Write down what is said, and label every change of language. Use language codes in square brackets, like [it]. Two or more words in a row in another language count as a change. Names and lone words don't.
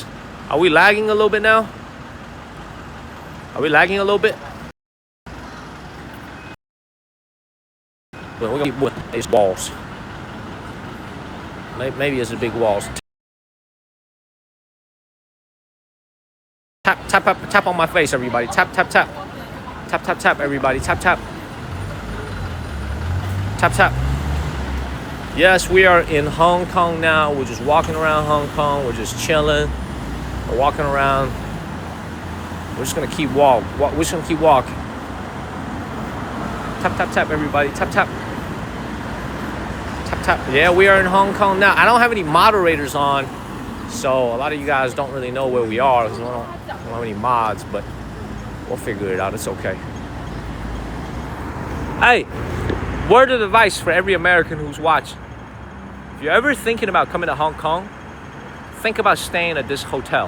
[en] Are we lagging a little bit now? Are we lagging a little bit? Well, we're gonna keep with these walls. Maybe it's the big walls. Tap on my face, everybody. Tap, tap, tap. Tap, tap, tap, everybody. Tap, tap. Tap, tap. Yes, we are in Hong Kong now. We're just walking around Hong Kong. We're just chilling. We're walking around. We're just gonna keep walking. Tap, tap, tap, everybody. Tap, tap. Tap, tap. Yeah, we are in Hong Kong now. I don't have any moderators on, so a lot of you guys don't really know where we are because we don't have any mods, but we'll figure it out. It's okay. Hey, word of advice for every American who's watching. If you're ever thinking about coming to Hong Kong, think about staying at this hotel.